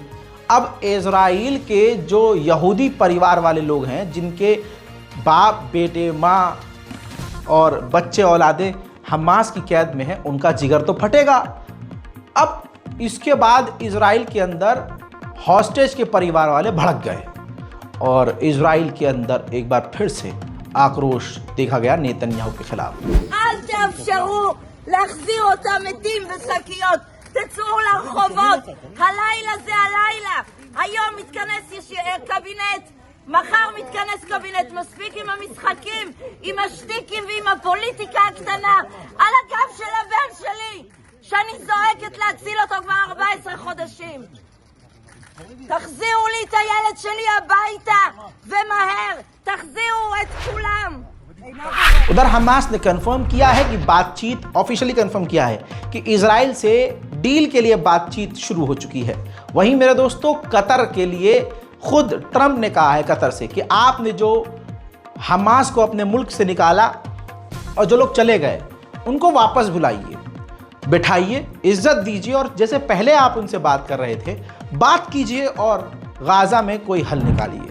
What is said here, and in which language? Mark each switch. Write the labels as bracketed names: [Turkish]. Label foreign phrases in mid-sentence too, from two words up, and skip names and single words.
[Hindi] अब इजराइल के जो यहूदी परिवार वाले लोग हैं, जिनके बाप, बेटे, माँ और बच्चे औलादे हमास की कैद में हैं, उनका जिगर तो फटेगा। अब इसके बाद इजराइल के अंदर हॉस्टेज के परिवार वाले भड़क गए और इजराइल के अंदर एक बार फिर से आक्रोश देखा गया नेतन्याहू के खिलाफ। [Hebrew] אל תאפשרו להחזיר אותם מתים בשקיות, תצאו לרחובות, הלילה זה הלילה, היום מתכנס קבינט, מחר מתכנס קבינט, מספיק עם המשחקים, עם השטיקים ועם הפוליטיקה הקטנה, על הגב של הבן שלי, שאני זועקת להציל אותו כבר 14 חודשים. תחזירו לי את הילד שלי הביתה, ומהר, תחזירו את כולם. [Hindi] उधर हमास ने कंफर्म किया है कि बातचीत, [English] officially confirm [Hindi] किया है कि इजराइल से डील के लिए बातचीत शुरू हो चुकी है। वहीं मेरे दोस्तों, कतर के लिए खुद ट्रंप ने कहा है कतर से कि आपने जो हमास को अपने मुल्क से निकाला और जो लोग चले गए उनको वापस बुलाइए, बिठाइए, इज्जत दीजिए और जैसे पहले आप उनसे बात कर रहे थे बात कीजिए और गाज़ा में कोई हल निकालिए।